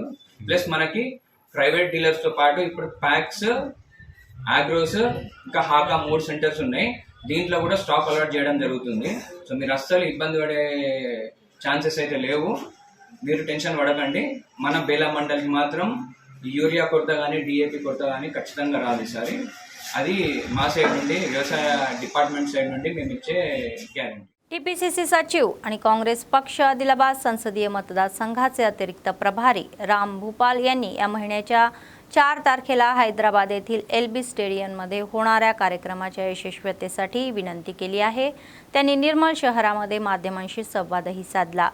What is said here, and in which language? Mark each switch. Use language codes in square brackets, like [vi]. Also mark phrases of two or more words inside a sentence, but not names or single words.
[te] ప్లస్ మనకి [en] private dealers [te] తో పాటు ఇప్పుడు ప్యాక్స్, ఆగ్రోస్, ఇంకా హాకా 3 సెంటర్స్ ఉన్నాయి. దీంట్లో కూడా స్టాక్ అలాట్ చేయడం జరుగుతుంది. సో మీరు అస్సలు ఇబ్బంది పడే ఛాన్సెస్ అయితే లేవు, మీరు టెన్షన్ పడకండి. మన బేలా మండలికి మాత్రం యూరియా కొరత కానీ డిఏపి కొరత కానీ ఖచ్చితంగా రాదు ఈసారి. అది మా సైడ్ నుండి व्यवसाय [en] department side [te] నుండి మేము ఇచ్చే గ్యారెంటీ. [mr] टीपीसीसी सचिव आणि काँग्रेस पक्ष आदिलाबाद संसदीय मतदारसंघाचे अतिरिक्त प्रभारी राम भूपाल यांनी या महिन्याच्या 4 तारखेला हैदराबाद येथील एलबी स्टेडियममध्ये होणाऱ्या कार्यक्रमाच्या यशस्वीतेसाठी विनंती केली आहे. त्यांनी निर्मल शहरामध्ये माध्यमांशी संवादही साधला.